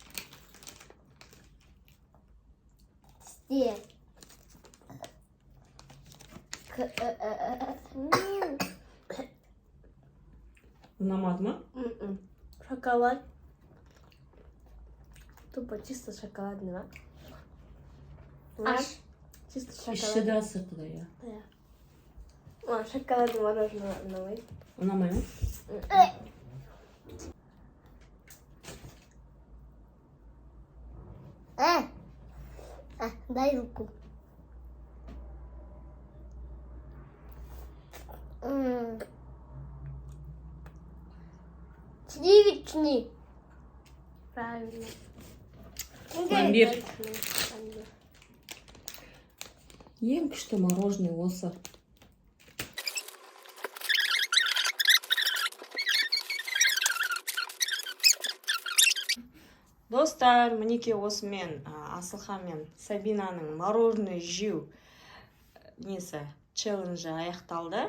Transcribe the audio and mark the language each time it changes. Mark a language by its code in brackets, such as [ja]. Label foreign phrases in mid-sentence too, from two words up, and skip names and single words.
[ru] здесь. [kk] Ұнамады ма? Шоколад. [ru] Тупо чисто шоколадный, да? [kk] Аш. [ru] Чисто [kk] Іші шоколад. да сырты да, иә. [ru] Да. Шоколадное мороженое новый. [kk] Ұнамай ма? [ru] Дай руку. Сливочный. Правильно. Пломбир. Пломбир. [kk] Ең күшті мороженое осы. Достар, мінекей осымен Асылхан мен Сабинаның мороженое жеу несі челленджі аяқталды.